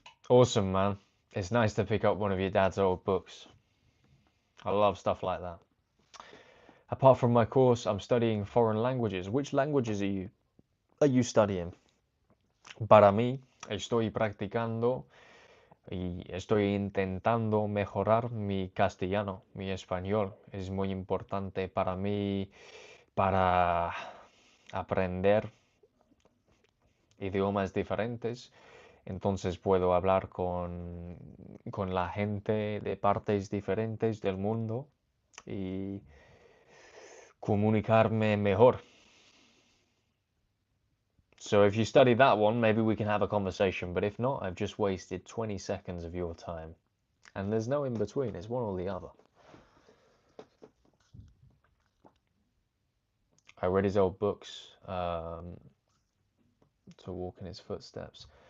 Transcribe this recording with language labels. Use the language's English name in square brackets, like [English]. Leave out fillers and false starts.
[English] Awesome, man. It's nice to pick up one of your dad's old books. I love stuff like that. Apart from my course, I'm studying foreign languages. Which languages are you studying? [Spanish] Para mí, estoy practicando y estoy intentando mejorar mi castellano, mi español. Es muy importante para mí para aprender idiomas diferentes. Entonces puedo hablar con la gente de partes diferentes del mundo y comunicarme mejor. [English] So if you study that one, maybe we can have a conversation. But if not, I've just wasted 20 seconds of your time. And there's no in between, it's one or the other. I read his old books to walk in his footsteps.